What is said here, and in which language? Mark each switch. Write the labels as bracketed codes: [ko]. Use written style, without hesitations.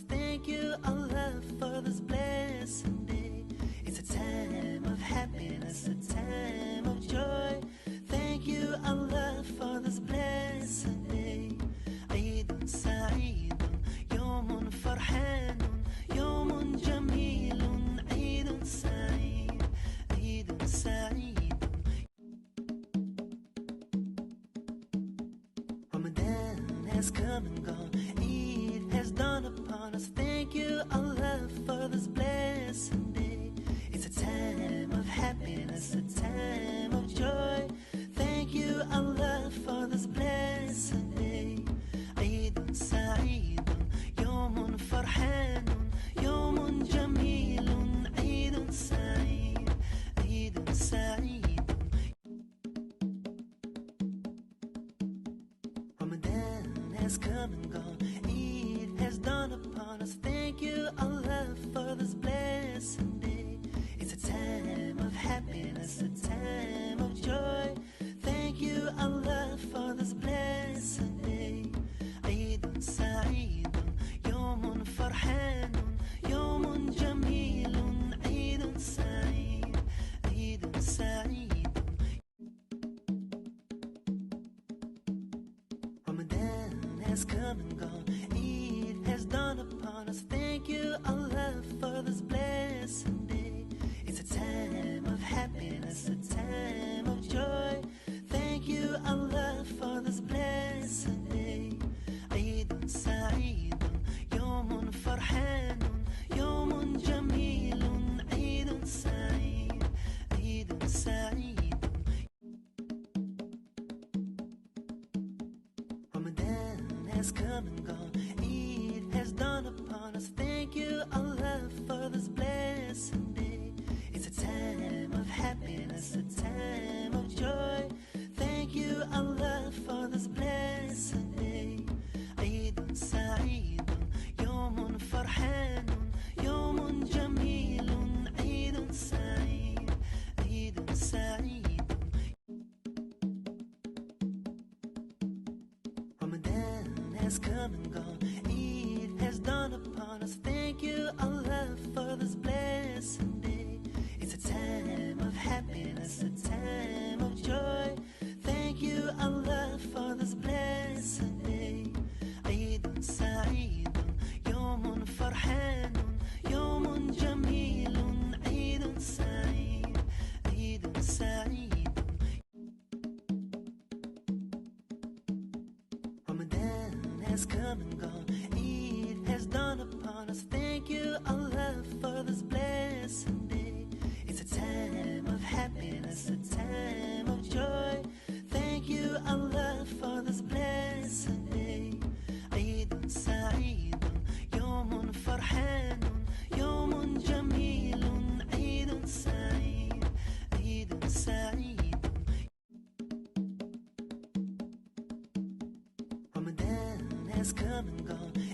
[en] Thank you, Allah, for this blessed day. It's a time of happiness, a time of joy. Thank you, Allah, for this blessed day. [ar] عيد سعيد يوم فرحان يوم جميل عيد سعيد عيد سعيد. [en] Ramadan has come and gone. Eid has dawned upon us. Thank you, Allah, for this blessed day. It's a time of happiness, a time of joy. Thank you, Allah, for this blessed day. [ar] عيد سعيد يوم فرحان يوم جميل عيد سعيد عيد سعيد. [en] Ramadan has come and gone. Eid has dawned upon us. Thank you, Allah, for this blessed day. It's a time of happiness, a time of joy. Thank you, Allah, for this blessed day. [ar] عيد سعيد يوم فرحان يوم جميل عيد سعيد عيد سعيد. [en] Ramadan has come and gone. Eid has dawned upon us. Thank you, Allah, for this blessed day. It's a time of happiness, a time of joy. Thank you, Allah, for this blessed day. [ar] عيد سعيد يوم فرحان يوم جميل عيد سعيد عيد سعيد. [en] Ramadan has come and gone. Eid has dawned upon us. Thank you, Allah, for this blessed day. It's a time of happiness, a time of joy. Thank you, Allah, for this blessed day. [ar] عيد سعيد يوم فرحان يوم جميل عيد سعيد عيد سعيد. [en] Ramadan has come and gone. Eid has dawned upon us. Thank you, Allah, for this blessed day. It's a time of happiness, a time of joy. Thank you, Allah, for this blessed day. [ar] عيد سعيد يوم فرحان يوم جميل عيد سعيد عيد سعيد. [en] Ramadan has come and gone. Eid has dawned upon us. Thank you, Allah, for this blessed day. It's a time of happiness, a time of joy. Thank you, Allah, for this blessed day. [ar] عيد سعيد يوم فرحان يوم جميل عيد سعيد عيد سعيد. [en] Ramadan has come and gone.